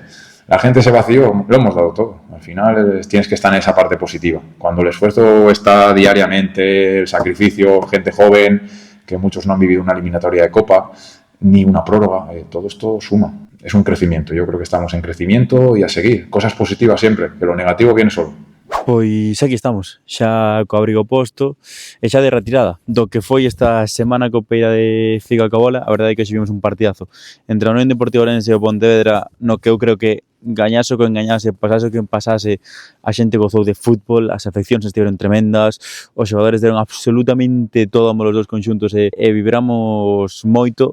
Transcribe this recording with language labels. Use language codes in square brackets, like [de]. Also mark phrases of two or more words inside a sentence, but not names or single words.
[es] La gente se vació, lo hemos dado todo. Al final tienes que estar en esa parte positiva. Cuando el esfuerzo está diariamente, el sacrificio, gente joven, que muchos no han vivido una eliminatoria de Copa, ni una prórroga, todo esto suma. Es un crecimiento. Yo creo que estamos en crecimiento y a seguir. Cosas positivas siempre, que lo negativo viene solo. [gl] Pois aquí estamos, xa co abrigo posto e xa de retirada do que foi esta semana copeira de Figa Cabola. A verdade é que hoxe vimos un partidazo entre a Unión Deportiva Ourense e o Pontevedra, no que eu creo que gañase o que engañase, pasase o que pasase, a xente gozou de fútbol, as afeccións estiveron tremendas, os xogadores deron absolutamente todo ambos os dos conxuntos e vibramos moito.